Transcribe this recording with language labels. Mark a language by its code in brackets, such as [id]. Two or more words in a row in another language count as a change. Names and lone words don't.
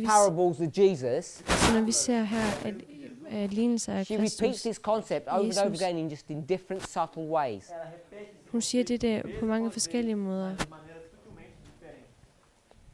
[en] parables of Jesus, [da] så når vi ser her, at lignelser er [en] she repeats Kristus, this concept over and over Jesus. again in just in different subtle ways. [pt] Ela repete [da] hun siger det der på mange forskellige måder. [pt] de maneiras sutilmente diferentes.